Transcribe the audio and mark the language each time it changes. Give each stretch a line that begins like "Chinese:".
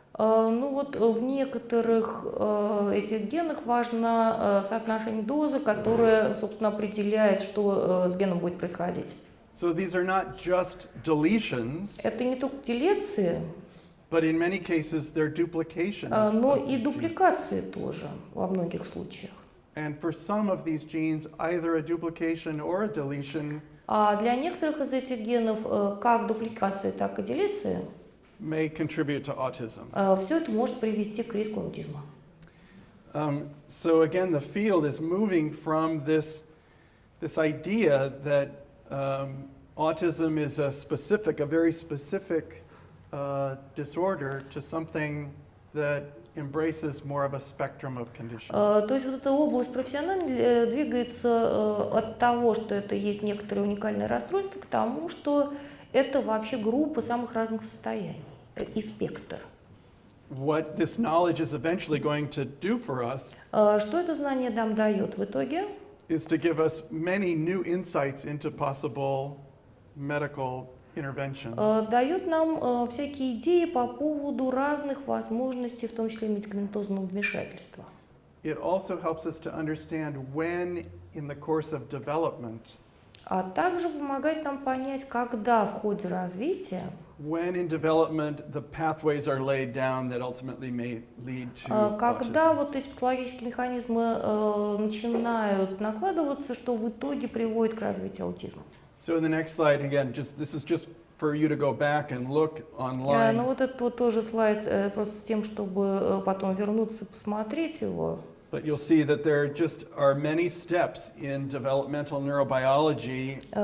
Russian: ну вот в некоторых этих генах важно соотношение дозы, которое, собственно, определяет, что с геном будет происходить.
English: So these are not just deletions,
Russian: Это не только делеции,
English: but in many cases they're duplications
Russian: но
English: of
Russian: и
English: these genes.
Russian: дупликации тоже во многих случаях.
English: And for some of these genes, either a duplication or a deletion
Russian: А для некоторых из этих генов как дупликации, так и делеции
English: may contribute to autism.
Russian: все это может привести к риску аутизма.
English: So again, the field is moving from this idea that autism is a very specific disorder to something that embraces more of a spectrum of conditions.
Russian: То есть вот эта область профессиональная двигается от того, что это есть некоторые уникальные расстройства, к тому, что это вообще группа самых разных состояний и спектр.
English: What this knowledge is eventually going to do for us
Russian: Что это знание нам дает в итоге?
English: is to give us many new insights into possible medical interventions.
Russian: Дает нам всякие идеи по поводу разных возможностей, в том числе медикаментозного вмешательства.
English: It also helps us to understand when in the course of development,
Russian: А также помогает нам понять, когда в ходе развития,
English: when in development the pathways are laid down that ultimately may lead to
Russian: когда
English: autism.
Russian: вот эти патологические механизмы начинают накладываться, что в итоге приводит к развитию аутизма.
English: So in the next slide, again, this is just for you to go back and look online.
Russian: Ну вот этот вот тоже слайд просто с тем, чтобы потом вернуться, посмотреть его.
English: But you'll see that there just are many steps in developmental neurobiology